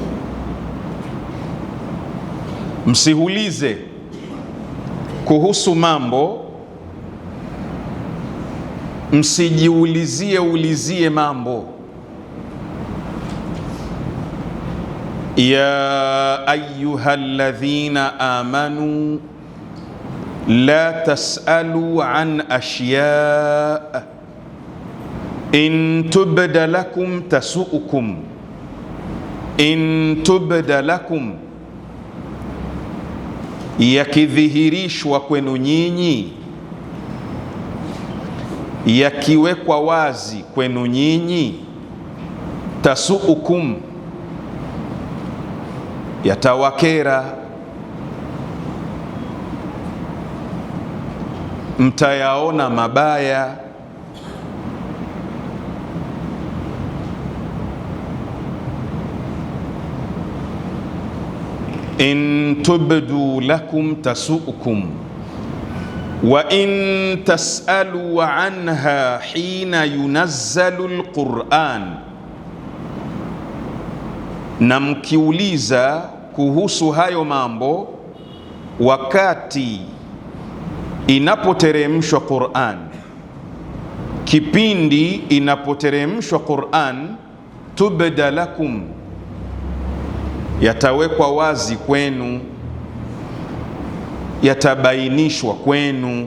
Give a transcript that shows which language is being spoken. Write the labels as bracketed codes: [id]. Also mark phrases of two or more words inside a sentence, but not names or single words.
[sw] Msiulize kuhusu mambo, msijiulizie mambo. [ar] يا أيها الذين آمنوا لا تسألوا عن أشياء إن تبد لكم تسؤكم, إن تبد لكم, [sw] yakidhihirishwa kwenu nyinyi, yakiwekwa wazi kwenu nyinyi, tasu'ukum, yatawakera, mtayaona mabaya. [ar] إن تبد لكم تسؤكم وإن تسألوا عنها حين ينزل القرآن, [sw] na mkiuliza kuhusu hayo mambo wakati inapoteremshwa Qur'an, kipindi inapoteremshwa Qur'an, [ar] تبد لكم, [sw] yatawekwa wazi kwenu, yatabainishwa kwenu.